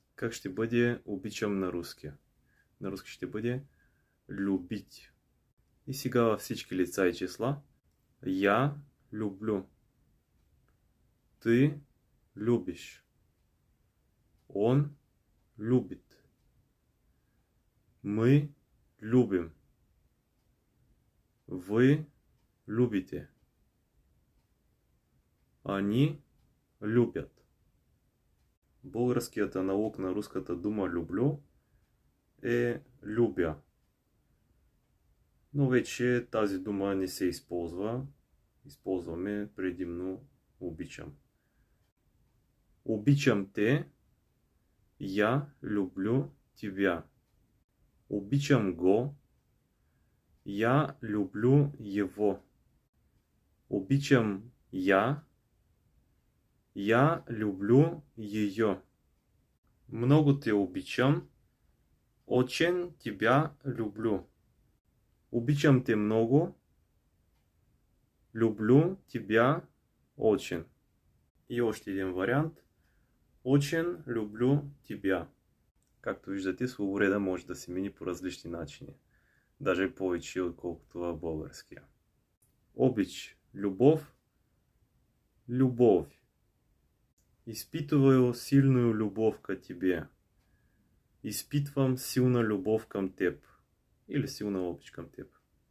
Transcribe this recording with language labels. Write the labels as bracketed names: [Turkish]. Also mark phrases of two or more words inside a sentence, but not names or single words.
[Bulgarian] Как ще бъде обичам на руски? На руски ще бъде любить. И сега във всички лица и числа. [Russian] Я люблю. Ты любишь. Он любит. Мы любим. Вы любите. Они любят. [Bulgarian] Българският аналог на руската дума люблю е любя. Но вече тази дума не се използва. Използваме предимно обичам. Обичам те. [Russian] Я люблю тебя. [Bulgarian] Обичам го. [Russian] Я люблю его. [Bulgarian] Обичам я. [Russian] Я люблю ее. [Bulgarian] Много те обичам. [Russian] Очень тебя люблю. [Bulgarian] Обичам те много. [Russian] Люблю тебя очень. [Bulgarian] И още един вариант. [Russian] Очень люблю тебя. [Bulgarian] Както виждате, словореда може да се мини по различни начини. Даже повече, отколкото в българския. Обич, любов, любовь. [Russian] Изпитываю сильную любовь к тебе. [Bulgarian] Изпитвам силна любов към теб. Или силна обич към теб.